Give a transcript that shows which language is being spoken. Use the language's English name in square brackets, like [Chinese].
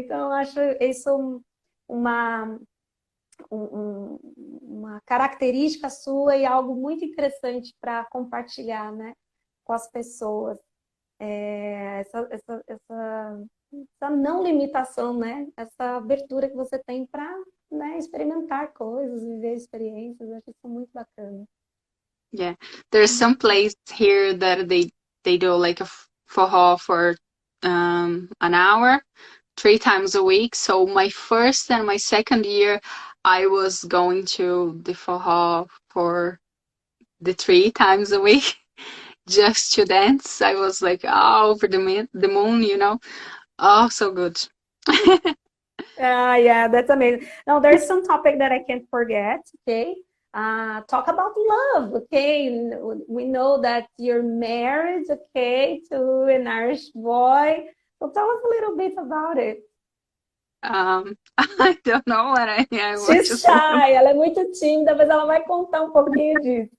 [Portuguese] Então, eu acho isso uma característica sua e algo muito interessante para compartilhar, né, com as pessoas. Essa não limitação, né? Essa abertura que você tem para, né, experimentar coisas, viver experiências. Eu acho isso muito bacana. [English] Yeah, there's some place here that they do like a forró for an hour, 3 times a week. So my first and my second year, I was going to the forró for the 3 times a week just to dance. I was like, oh, over the moon, you know. Oh, so good. Yeah, that's amazing. Now, there's some topic that I can't forget, okay? Talk about love, okay? We know that you're married, okay, to an Irish boy. So tell us a little bit about it. I don't know what I She's shy, [Portuguese] ela é muito tímida, mas ela vai contar um pouquinho disso.